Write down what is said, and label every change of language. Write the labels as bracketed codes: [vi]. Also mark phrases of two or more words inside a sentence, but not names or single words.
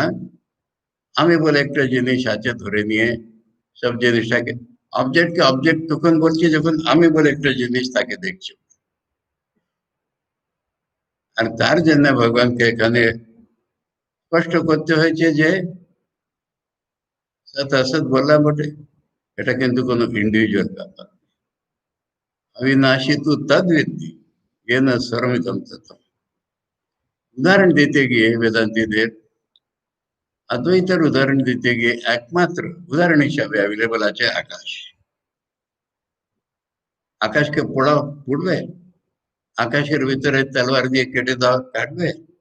[bn] আমি বলে একটা জিনিস আছে ধরে নিয়ে সব জিনিসটাকে অবজেক্টকে অবজেক্ট তখন বলছি যখন আমি বলে একটা জিনিস তাকে দেখছি। আর তার জন্য ভগবানকে এখানে স্পষ্ট করতে হয়েছে যে সৎ অসৎ বললাম বটে, এটা কিন্তু কোনো ইন্ডিভিজুয়াল ব্যাপার। [sa] अविनाशी तू तद्विद्धि ये न सर्वमिदं तत्त्वम्। [bn] উদাহরণ দিতে গিয়ে বেদান্তীদের অদ্বৈতের উদাহরণ দিতে গিয়ে একমাত্র উদাহরণ হিসাবে অ্যাভেলেবল আছে আকাশ। আকাশকে পোড়াও, পুড়বে? আকাশের ভিতরে তলোয়ার দিয়ে কেটে দাও, কাটবে?